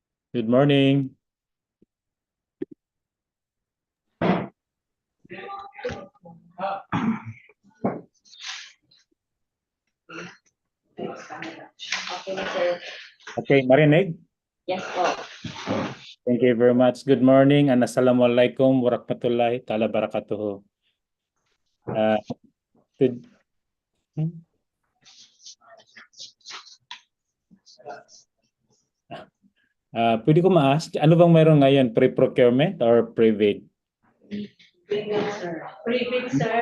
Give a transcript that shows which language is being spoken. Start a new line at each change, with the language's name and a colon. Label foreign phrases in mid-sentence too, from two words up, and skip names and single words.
English: Good morning.
Filipino: Okay na, sir. Okay, marinig?
English: Yes po. Thank you very much. Good morning and
Arabic: السلام عليكم ورحمة الله تعالى وبركاته.
English: Good.
Filipino: Pwede ko ma-ask, ano bang mayroon ngayon?
English: Pre-procurement or pre-bid? Pre-bid, sir. Pre-bid, sir.